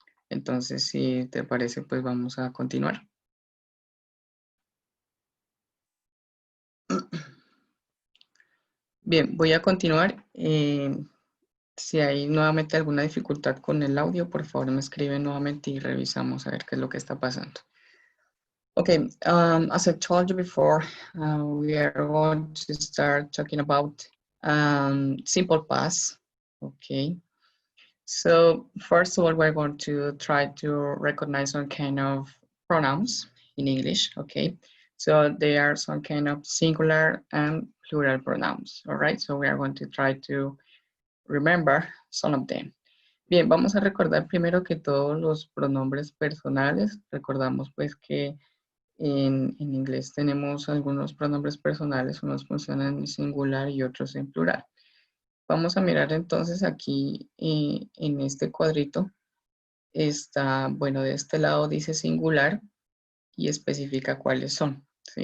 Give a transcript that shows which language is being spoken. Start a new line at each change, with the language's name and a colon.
Spanish: Entonces, si te parece, pues vamos a continuar. Bien, voy a continuar. Si hay nuevamente alguna dificultad con el audio, por favor me escriben nuevamente y revisamos a ver qué es lo que está pasando.
English: Okay, as I told you before, we are going to start talking about simple past. Okay, so first of all, we're going to try to recognize some kind of pronouns in English. Okay, so they are some kind of singular and plural pronouns. All right, so we are going to try to remember some of them.
Spanish: Bien, vamos a recordar primero que todos los pronombres personales, recordamos pues que en inglés tenemos algunos pronombres personales, unos funcionan en singular y otros en plural. Vamos a mirar entonces aquí en este cuadrito, está, bueno, de este lado dice singular y especifica cuáles son, ¿sí?